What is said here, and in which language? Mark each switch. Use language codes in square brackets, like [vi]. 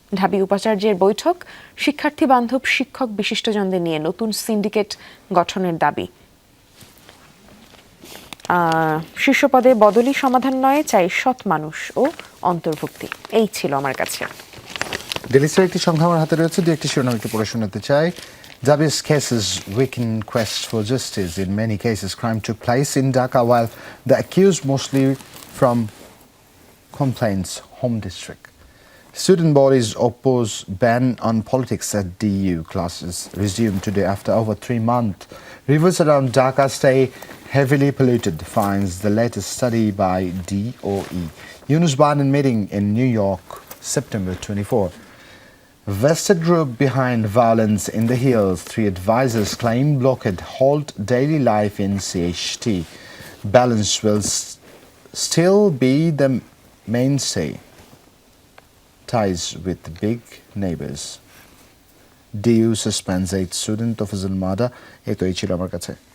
[bn] ঢাবি উপাচার্যের বৈঠক, শিক্ষার্থী বান্ধব শিক্ষক বিশিষ্টজনদের নিয়ে নতুন সিন্ডিকেট গঠনের দাবি। শীর্ষ পদে বদলি সমাধান নয়, চাই সৎ মানুষ ও অন্তর্ভুক্তি। এই ছিল আমার কাছে। ডেলি স্টার একটি সংখ্যা আমার হাতে রয়েছে, দু একটি শিরোনাম একটু পড়ে শোনাতে চাই। [en] Dabi's cases weaken quest for justice. In many cases, crime took place in Dhaka, while the accused mostly from Complaints home district. Student bodies oppose ban on politics at DU. Classes resume today after over 3 months. Rivers around Dhaka stay heavily polluted, finds the latest study by DOE. Yunus Biden meeting in New York, September 24. Vested group behind violence in the hills. 3 advisors claim blockade halt daily life in CHT. Balance will still be the mainstay. Ties with big neighbors. DU suspends 8 student of Zulmada. [bn] এই তো এই ছিল আমার কাছে।